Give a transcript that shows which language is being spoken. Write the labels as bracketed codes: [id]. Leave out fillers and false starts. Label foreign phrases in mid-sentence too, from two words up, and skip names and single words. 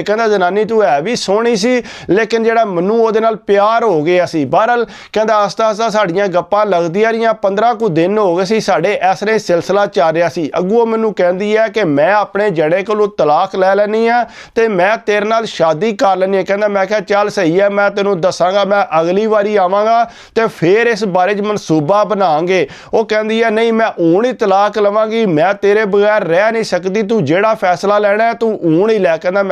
[pa] ਕਹਿੰਦਾ ਜ਼ਨਾਨੀ ਤੂੰ ਹੈ ਭੀ ਸੋਹਣੀ ਸੀ, ਲੇਕਿਨ ਜਿਹੜਾ ਮੈਨੂੰ ਉਹਦੇ ਨਾਲ ਪਿਆਰ ਹੋ ਗਿਆ ਸੀ। ਬਹਰਹਾਲ ਕਹਿੰਦਾ ਆਸਤਾ ਆਸਤਾ ਸਾਡੀਆਂ ਗੱਪਾਂ ਲੱਗਦੀਆਂ ਰਹੀਆਂ, 15 ਕੁਝ ਦਿਨ ਹੋ ਗਏ ਸੀ ਸਾਡੇ ਇਸ ਤਰ੍ਹਾਂ ਸਿਲਸਿਲਾ ਚੱਲ ਰਿਹਾ ਸੀ। ਅਗੂੰ ਮੈਨੂੰ ਕਹਿੰਦੀ ਹੈ ਕਿ ਮੈਂ ਅਪਣੇ ਜੜੇ ਕੋਲੋਂ ਤਲਾਕ ਲੈ ਲੈਣੀ ਆ ਤੇ ਮੈਂ ਤੇਰੇ ਨਾਲ ਸ਼ਾਦੀ ਕਰ ਲੈਣੀ ਹੈ। ਕਹਿੰਦਾ ਮੈਂ ਕਿਆ ਚੱਲ ਸਹੀ ਹੈ, ਮੈਂ ਤੈਨੂੰ ਦੱਸਾਂਗਾ, ਮੈਂ ਅਗਲੀ ਵਾਰੀ ਆਵਾਂਗਾ ਤੇ ਫਿਰ ਇਸ ਬਾਰੇ 'ਚ ਮਨਸੂਬਾ ਬਣਾਵਾਂਗੇ। ਉਹ ਕਹਿੰਦੀ ਹੈ ਨਹੀਂ, ਮੈਂ ਹੁਣ ਹੀ ਤਲਾਕ ਲਵਾਂਗੀ, ਮੈਂ ਤੇਰੇ ਬਗੈਰ ਰਹਿ ਨਹੀਂ ਸਕਦੀ, ਤੂੰ ਜਿਹੜਾ ਫੈਸਲਾ ਲੈਣਾ ਹੈ ਤੂੰ ਹੁਣ ਹੀ ਲੈ। ਕਹਿੰਦਾ